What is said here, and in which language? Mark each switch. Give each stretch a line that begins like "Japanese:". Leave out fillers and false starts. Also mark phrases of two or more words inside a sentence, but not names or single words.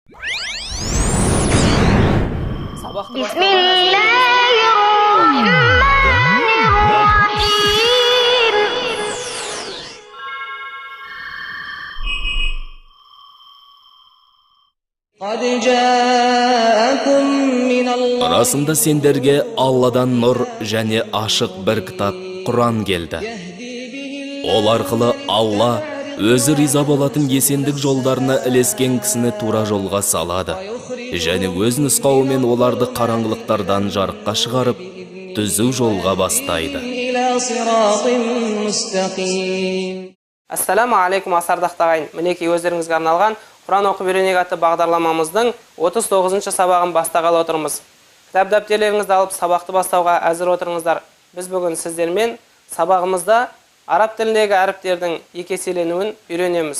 Kazakh: Сабақты
Arabic: بسم الله الرحمن الرحيم قد جاءكم من الله
Kazakh: Расында сендерге Алладан нұр және ашық бір кітап Құран келді. Ол арқылы Алла өзі риза болатын есендік жолдарына ілескен кісіні тура жолға салады. Және өз нұсқауымен оларды қараңғылықтардан жарыққа шығарып, түзу жолға бастайды.
Arabic: إلى صراط مستقيم. السلام عليكم асардақтағайын.
Kazakh: Мінеки өздеріңізге арналған Құран оқып үйренейік атты бағдарламамыздың 39-шы сабағын бастағалы отырмыз. Кітап дәптерлеріңізді алып сабақты бастауға әзір отырыңыздар. Біз бүгін сіздермен сабағымызда араб тіліндегі әріптердің екі еселенуін үйренеміз.